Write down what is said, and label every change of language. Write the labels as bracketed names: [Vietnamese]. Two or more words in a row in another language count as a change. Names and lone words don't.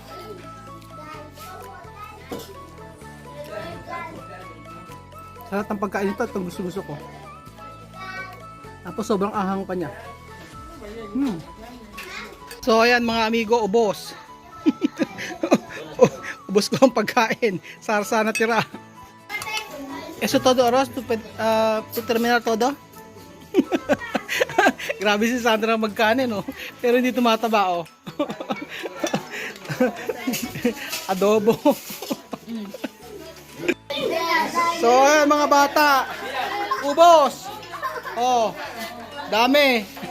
[Filipino] Sarap ang pagkain nito. Itong gusto ko. Tapos sobrang ahang pa niya. So ayan mga amigo, ubos. Ubos ko ang pagkain. Sarsa na tira. [Spanish] Eso todo, Aros? Tu terminar todo? [Filipino] Grabe si Sandra magkanin, no? Pero hindi tumataba, oh. Adobo. So, ayan mga bata. Ubos. Oh, dami.